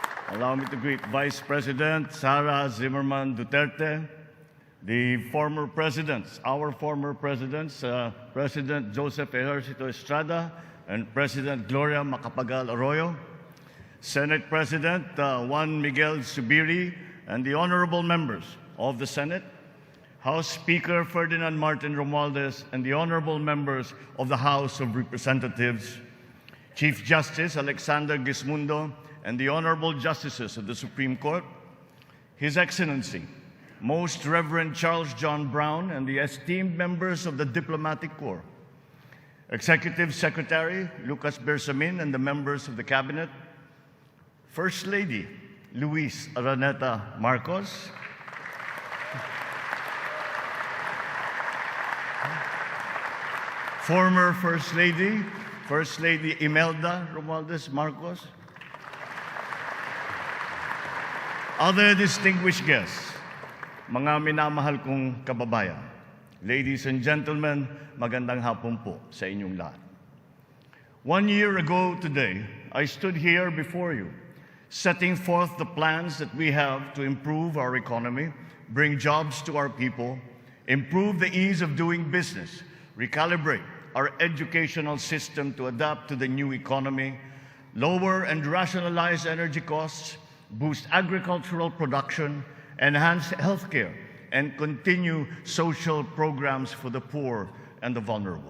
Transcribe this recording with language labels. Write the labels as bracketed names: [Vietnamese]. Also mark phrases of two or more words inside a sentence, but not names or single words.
[English] Allow me to greet Vice President Sara Zimmerman Duterte, the former presidents, our former presidents, President Joseph Ejercito Estrada and President Gloria Macapagal Arroyo, Senate President Juan Miguel Zubiri, and the honorable members of the Senate, House Speaker Ferdinand Martin Romualdez, and the honorable members of the House of Representatives, Chief Justice Alexander Gismundo, and the honorable justices of the Supreme Court, His Excellency, Most Reverend Charles John Brown, and the esteemed members of the Diplomatic Corps, Executive Secretary Lucas Bersamin and the members of the Cabinet, First Lady Luis Araneta Marcos, former First Lady Imelda Romualdez Marcos, other distinguished guests, [Filipino] mga minamahal kong kababayan, [English] ladies and gentlemen, [Filipino] magandang hapon po sa inyong lahat. [English] 1 year ago today, I stood here before you, setting forth the plans that we have to improve our economy, bring jobs to our people, improve the ease of doing business, recalibrate our educational system to adapt to the new economy, lower and rationalize energy costs, boost agricultural production, enhance healthcare, and continue social programs for the poor and the vulnerable.